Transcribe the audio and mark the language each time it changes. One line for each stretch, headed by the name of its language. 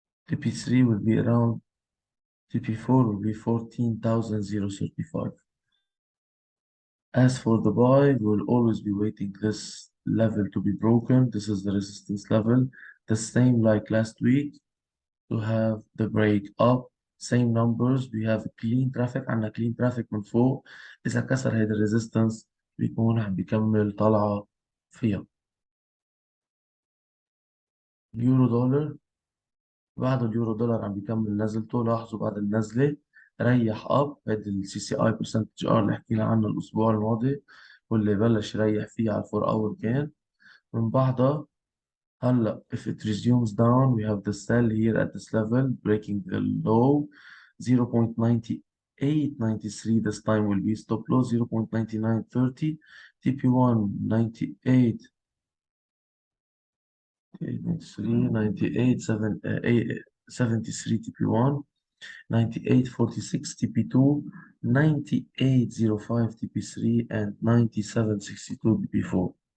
English: TP3 will be around, TP4 will be 14,035. As for the buy, we will always be waiting this level to be broken. This is the resistance level. The same like last week to have the break up. Same numbers. We have clean traffic.
Arabic: عندنا clean traffic من فوق. إذا كسر هيدا الريزيستنس بيكون عم بيكمل طلعة فيها. يورو دولار، بعد اليورو دولار عم بيكمل نزلته. لاحظوا بعد النزلة ريح اب. هيدي السي سي اي برسنتج ار اللي حكينا عنه الاسبوع الماضي، واللي بلش يريح فيه على الفور اور كان. من بعدها هلا
English: if it resumes down, we have the sell here at this level breaking the low 0.9893. This time will be stop loss 0.9930. TP1 98 93 98 73 TP1, 9846 TP2, 9805 TP3, and 9762 TP4.